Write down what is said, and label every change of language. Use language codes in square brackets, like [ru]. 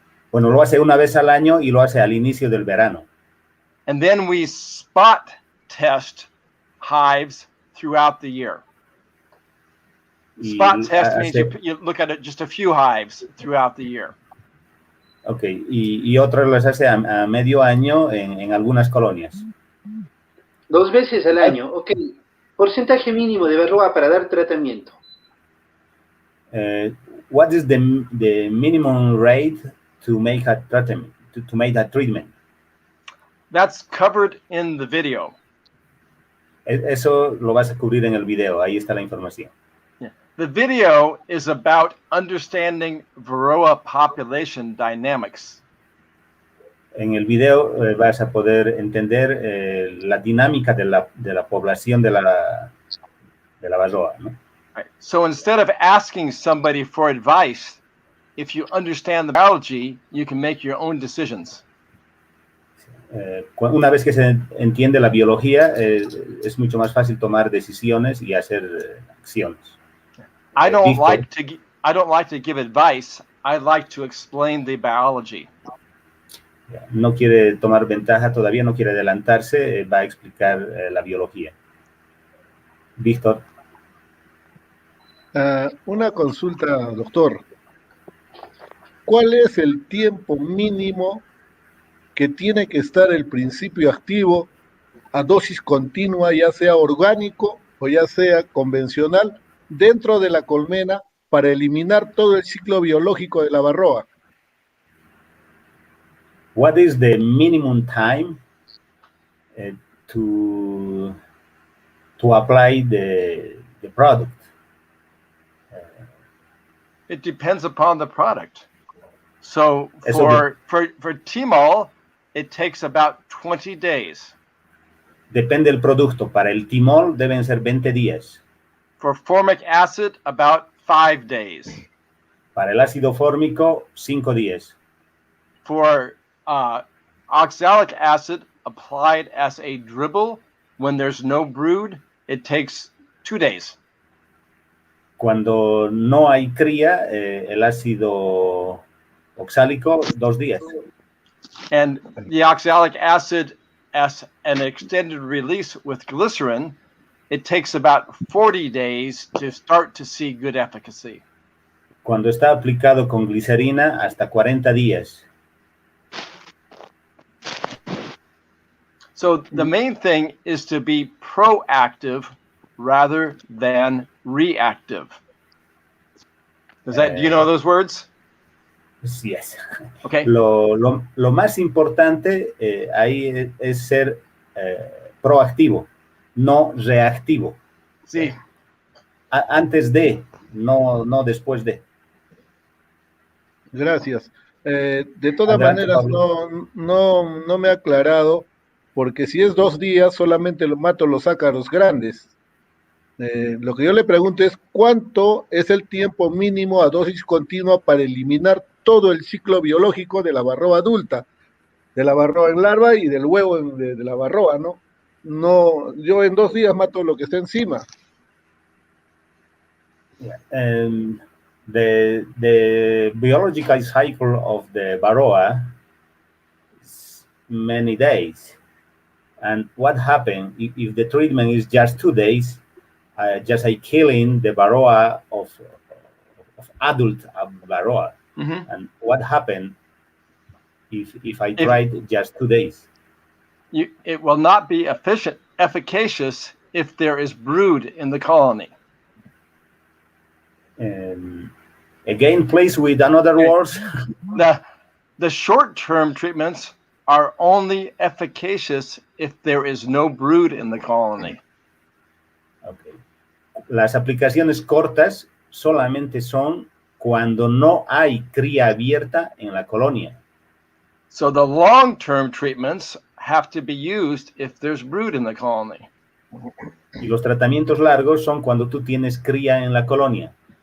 [es] Bueno, lo hace una vez al año y lo hace al inicio del verano. [en] And then we spot test hives throughout the year. Spot test means you look at it just a few hives throughout the year. [es] Okay, y otras las hace a medio año en algunas colonias. 2 veces al año, ok. Porcentaje mínimo de varroa para dar tratamiento. [en] What is the minimum rate to make a treatment? To make a treatment? That's covered in the video. [es] Eso lo vas a cubrir en el video. Ahí está la información. [en] Yeah. The video is about understanding Varroa population dynamics. [es] En el video vas a poder entender la dinámica de la población de la varroa, ¿no? [en] Right. So instead of asking somebody for advice, if you understand the biology, you can make your own decisions. [es] Una vez que se entiende la biología, es mucho más fácil tomar decisiones y hacer acciones. [en] I don't like to give advice. I like to explain the biology. [es] No quiere tomar ventaja todavía, no quiere adelantarse, va a explicar la biología. Víctor. Una consulta, doctor. ¿Cuál es el tiempo mínimo que tiene que estar el principio activo a dosis continua, ya sea orgánico o ya sea convencional, dentro de la colmena para eliminar todo el ciclo biológico de la varroa? [en] What is the minimum time to apply the product? It depends upon the product. So for timol, it takes about 20 days. [es] Depende del producto. Para el timol deben ser 20 días. [en] For formic acid, about 5 days. [es] Para el ácido fórmico, 5 días. [en] For oxalic acid applied as a dribble, when there's no brood, it takes 2 days. [es] Cuando no hay cría, el ácido oxálico, 2 días. [en] And the oxalic acid, as an extended release with glycerin, it takes about 40 days to start to see good efficacy. [es] Cuando está aplicado con glicerina, hasta 40 días. [en] So the main thing is to be proactive rather than reactive. Do you know those words? Yes. Okay. [es] Lo más importante ahí es ser proactivo, no reactivo. Sí. Antes de, no después de. Gracias. De todas maneras, no me ha aclarado, porque si es 2 días, solamente mato los ácaros grandes. Lo que yo le pregunto es, ¿cuánto es el tiempo mínimo a dosis continua para eliminar todo el ciclo biológico de la varroa adulta, de la varroa en larva y del huevo de la varroa, ¿no? No, yo en 2 días mato lo que está encima. [en] The biological cycle of the varroa is many days. And what happened if the treatment is just 2 days, just killing the varroa of adult varroa? Mm-hmm. And what happened if I tried just 2 days? It will not be efficacious if there is brood in the colony. Again, please, with another words. The short-term treatments are only efficacious if there is no brood in the colony. Okay. [es] Las aplicaciones cortas solamente son cuando no hay cría abierta en la colonia. [en] So the long-term treatments have to be used if there's brood in the colony. [es] Y los tratamientos largos son cuando tú tienes cría en la colonia.